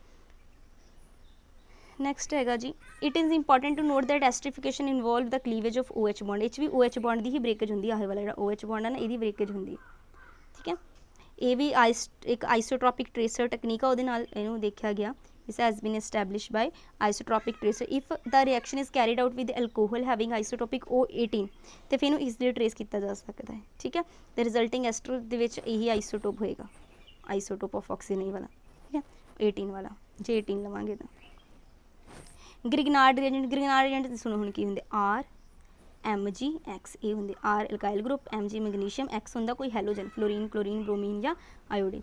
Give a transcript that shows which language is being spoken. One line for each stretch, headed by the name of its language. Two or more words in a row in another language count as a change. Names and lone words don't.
Punjabi: ਨੈਕਸਟ ਹੈਗਾ ਜੀ,
English: it is important to note that esterification involve the cleavage of OH bond.
Punjabi: ਇਹ 'ਚ ਵੀ OH ਬੌਂਡ ਦੀ ਹੀ ਬ੍ਰੇਕੇਜ ਹੁੰਦੀ ਹੈ, ਆਹ ਵਾਲਾ ਜਿਹੜਾ OH ਬੌਂਡ ਹੈ ਨਾ, ਇਹਦੀ ਬ੍ਰੇਕੇਜ ਹੁੰਦੀ ਹੈ, ਠੀਕ ਹੈ। ਇਹ ਵੀ ਇੱਕ
English: isotropic tracer technique
Punjabi: ਆ, ਉਹਦੇ ਨਾਲ ਇਹਨੂੰ ਦੇਖਿਆ ਗਿਆ।
English: This has been established by isotropic tracer. If the reaction is carried out with alcohol having isotopic O18,
Punjabi: ਤੇ ਫਿਰ ਇਹਨੂੰ
English: easily trace
Punjabi: ਕੀਤਾ ਜਾ ਸਕਦਾ ਹੈ, ਠੀਕ ਹੈ। ਤੇ
English: resulting ester
Punjabi: ਦੇ ਵਿੱਚ ਇਹੀ ਆਈਸੋਟੋਪ ਹੋਏਗਾ,
English: isotope of oxygen
Punjabi: ਵਾਲਾ, ਠੀਕ ਹੈ, 18 ਵਾਲਾ, ਜੇ 18 ਲਵਾਂਗੇ ਤਾਂ।
English: Grignard reagent
Punjabi: ਸੁਣੋ ਹੁਣ ਕੀ ਹੁੰਦੇ, RMgX, ਇਹ ਹੁੰਦੇ R
English: alkyl group,
Punjabi: Mg ਮੈਗਨੀਸ਼ੀਅਮ, X ਹੁੰਦਾ ਕੋਈ ਹੈਲੋਜਨ,
English: fluorine, chlorine, bromine
Punjabi: ਜਾਂ ਆਇਓਡੀਨ।